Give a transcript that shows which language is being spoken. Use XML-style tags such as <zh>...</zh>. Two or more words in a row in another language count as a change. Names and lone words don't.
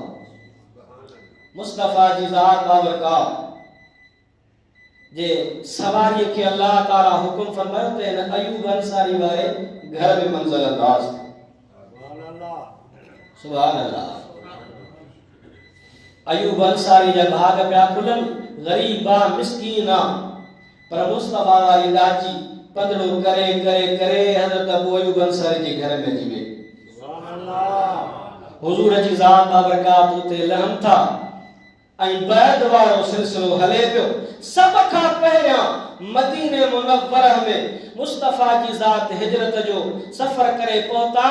<sd>मुस्तफ़ा जी ज़ात बाबरकात जे सवारी के अल्लाह ताला हुकुम फरमायो त इन अयूब अंसारी वारे घर में मंज़िल अंदाज़।</sd> <ar>سبحان الله.</ar> <sd>अयूब अंसारी जा भाग पिया खुलन, गरीबा मिस्कीना, पर मुस्तफ़ा वाली लाजी पदड़ो करे करे करे हज़रत अबू अयूब अंसारी जे घर में अची वई। हुजूर जी ज़ात बाबरकात उते लहम था ऐं बैद वारो सिलसिलो हले पियो। सब खां पहिरियां मदीने मुनव्वरह में मुस्तफ़ा जी ज़ात हिजरत जो सफ़र करे पहुता।</sd>